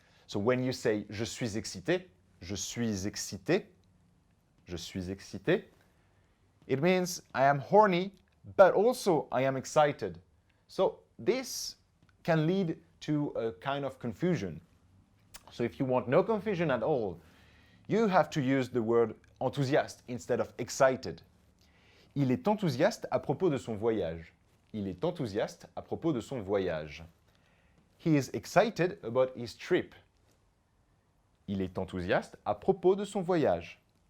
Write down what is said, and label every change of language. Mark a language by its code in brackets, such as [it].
[en] So when you say [fr] je suis excité, je suis excité, [en] je suis excité, it means I am horny, but also I am excited. So this can lead to a kind of confusion. So if you want no confusion at all, you have to use the word enthousiaste instead of excited. [fr] Il est enthousiaste à propos de son voyage. Il est enthousiaste à propos de son voyage. [en] He is excited about his trip. [fr] Il est enthousiaste à propos de son voyage.